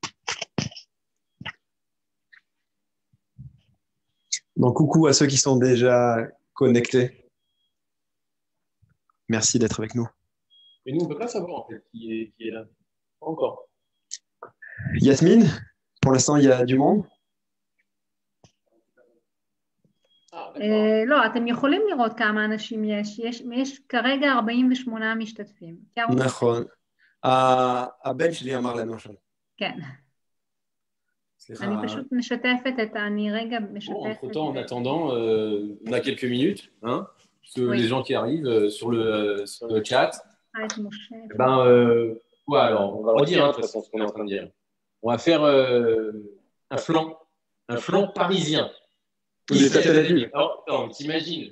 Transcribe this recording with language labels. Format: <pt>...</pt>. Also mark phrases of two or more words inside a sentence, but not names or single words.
<fr>Donc, coucou à ceux qui sont déjà connectés. Merci d'être avec nous. Mais nous, on ne peut pas savoir en fait qui est là. Pas encore. Yasmine, pour l'instant, il y a du monde.</fr> <he>לא, אתם יכולים לראות כמה אנשים יש כרגע 48 משתתפים. נכון. הבן שלי אמר לנו עכשיו. כן. אני פשוט משתפת אני רגע משתפת.</he> <fr>Entre-temps, en attendant, on a quelques minutes, hein, les gens qui arrivent sur le chat. Alors, on va redire, de toute façon, ce qu'on est en train de dire. On va faire un flan parisien. Non, t'imagines.</fr>